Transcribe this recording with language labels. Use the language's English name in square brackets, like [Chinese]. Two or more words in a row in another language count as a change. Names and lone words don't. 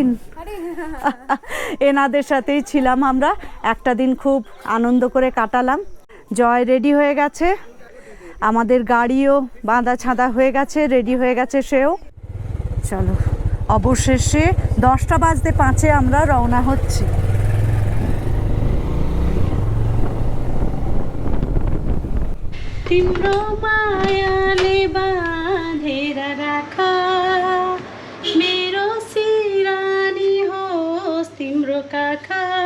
[Bangla] এনাদের সাথেই ছিলাম আমরা, একটা দিন খুব আনন্দ করে কাটালাম। জয় রেডি হয়ে গেছে, আমাদের গাড়িও বাঁধা ছাঁধা হয়ে গেছে, রেডি হয়ে গেছে সেও। চলো অবশেষে 10:05 আমরা রওনা হচ্ছি। [Nepali] तिम्रो मायाले बाँधेर राख मेरो सिरानी होस् तिम्रो काखा